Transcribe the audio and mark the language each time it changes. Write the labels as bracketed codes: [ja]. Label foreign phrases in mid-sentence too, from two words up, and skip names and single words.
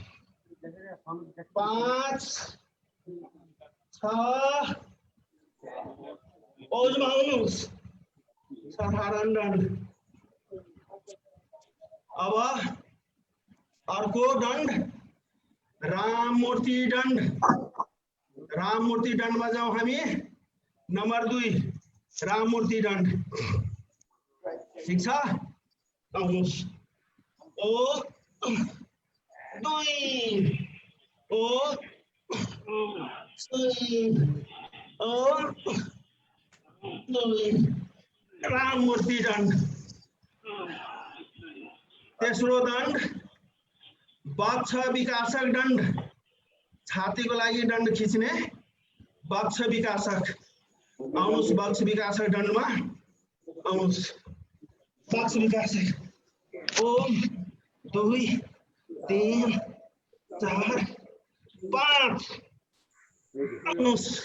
[ne] 5 6 ओजमा आउनुहोस् साधारण दण्ड अब अर्को दण्ड राममूर्ति दण्ड राममूर्ति दण्डमा जाउँ हामी नम्बर 2 राममूर्ति दण्ड ठीक छ आउनुहोस् ओ 2 ओ 3 ओ 2 राममूर्ति दण्ड तेस्रो दण्ड वक्ष विकासक दण्ड छातीको लागि दण्ड खिच्ने वक्ष विकासक आउनुहोस् वक्ष विकासक दण्डमा आउनुहोस् वक्ष विकासक ओम 2 3 4 5 आउनुहोस्